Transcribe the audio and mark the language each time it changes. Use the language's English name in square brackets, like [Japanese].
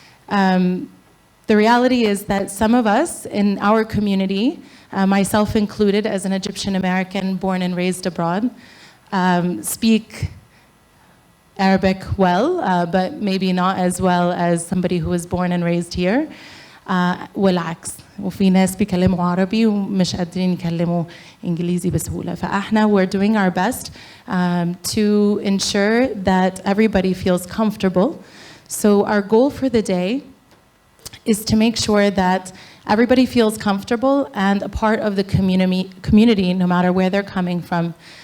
[English] the reality is that some of us in our community, myself included as an Egyptian American born and raised abroad, speak Arabic well, but maybe not as well as somebody who was born and raised here. [Arabic] والعكس وفي ناس بيكلموا عربي ومش قادرين يكلموا إنجليزي بسهولة. فإحنا [English] we're doing our best to ensure that everybody feels comfortable. So our goal for the day is to make sure that everybody feels comfortable and a part of the community no matter where they're coming from.